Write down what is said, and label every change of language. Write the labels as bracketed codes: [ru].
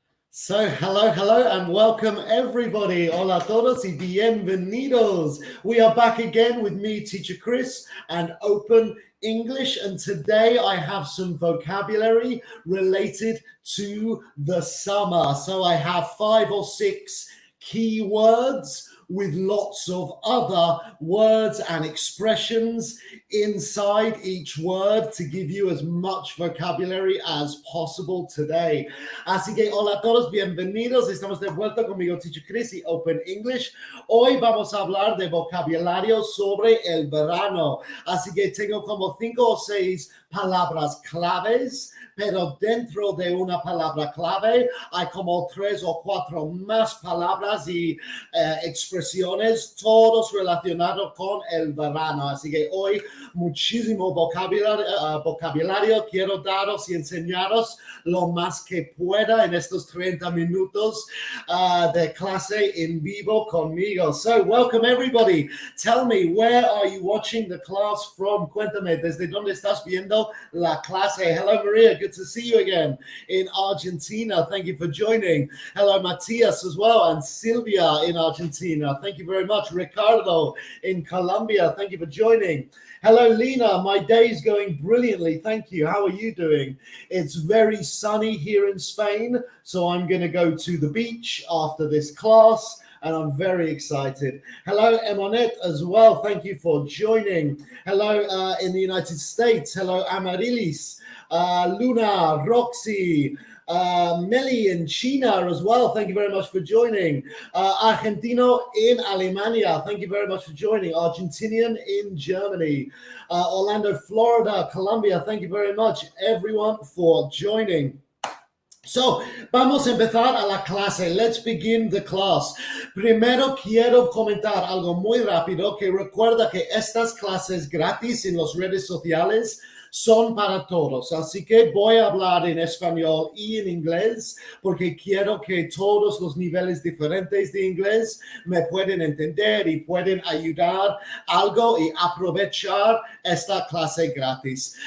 [en] So, hello, and welcome everybody. [es] Hola todos y bienvenidos. [en] We are back again with me, Teacher Chris, and Open English. And today I have some vocabulary related to the summer. So I have 5 or 6 key words with lots of other words and expressions inside each word to give you as much vocabulary as possible today. [es] Así que hola a todos, bienvenidos. Estamos de vuelta conmigo, Teacher Chris y Open English. Hoy vamos a hablar de vocabulario sobre el verano. Así que tengo como 5 o 6 palabras claves, pero dentro de una palabra clave hay como 3 o 4 más palabras y expresiones, todos relacionados con el verano. Así que hoy muchísimo vocabulario quiero daros y enseñaros lo más que pueda en estos 30 minutos de clase en vivo conmigo. [en] So, welcome everybody. Tell me, where are you watching the class from? [es] Cuéntame, ¿desde dónde estás viendo la clase? [en] Hello, Maria. Good to see you again in Argentina. Thank you for joining. Hello, Matias as well, and Silvia in Argentina. Thank you very much. Ricardo in Colombia. Thank you for joining. Hello, Lena. My day is going brilliantly. Thank you. How are you doing? It's very sunny here in Spain, so I'm going to go to the beach after this class, and I'm very excited. Hello, Emonette as well. Thank you for joining. Hello in the United States. Hello, Amarilis, Luna, Roxy, Meli in China as well. Thank you very much for joining. Argentino in Alemania. Thank you very much for joining. Argentinian in Germany. Orlando, Florida, Colombia. Thank you very much, everyone, for joining. [es] So, vamos a empezar a la clase. [en] Let's begin the class. [es] Primero quiero comentar algo muy rápido, que recuerda que estas clases gratis en las redes sociales son para todos. Así que voy a hablar en español y en inglés porque quiero que todos los niveles diferentes de inglés me pueden entender y pueden ayudar algo y aprovechar esta clase gratis.